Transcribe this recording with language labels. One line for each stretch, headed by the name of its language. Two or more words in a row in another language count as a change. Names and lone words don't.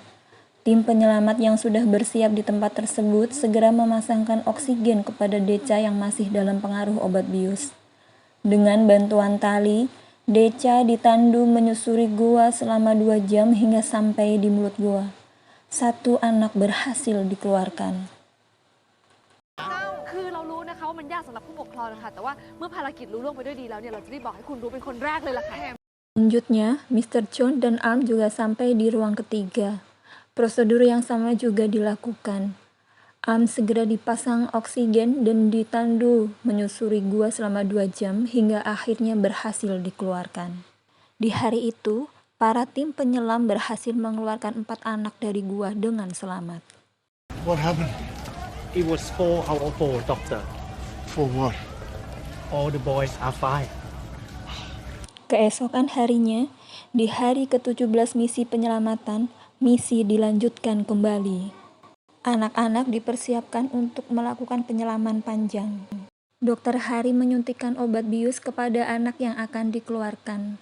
Indonesian: Tim penyelamat yang sudah bersiap di tempat tersebut segera memasangkan oksigen kepada Decha yang masih dalam pengaruh obat bius. Dengan bantuan tali, Decha ditandu menyusuri gua selama 2 jam hingga sampai di mulut gua. 1 anak berhasil dikeluarkan.
Thai: คือเรารู้นะคะว่ามันยากสำหรับผู้ปกครองนะคะแต่ว่าเมื่อภารกิจรู้ล่วงไปด้วยดีแล้วเนี่ยเราจะรีบบอกให้คุณรู้เป็นคนแรกเลยล่ะค่ะ
Indonesian: Selanjutnya, Mr. John dan Arm juga sampai di ruang ketiga. Prosedur yang sama juga dilakukan. Arm segera dipasang oksigen dan ditandu menyusuri gua selama 2 jam hingga akhirnya berhasil dikeluarkan. Di hari itu, para tim penyelam berhasil mengeluarkan 4 anak dari gua dengan selamat.
English: What happened? It was 4 out of 4, doctor. For what? All the boys are fine.
Indonesian: Keesokan harinya, di hari ke-17 misi penyelamatan, misi dilanjutkan kembali. Anak-anak dipersiapkan untuk melakukan penyelaman panjang. Dokter Hari menyuntikkan obat bius kepada anak yang akan dikeluarkan.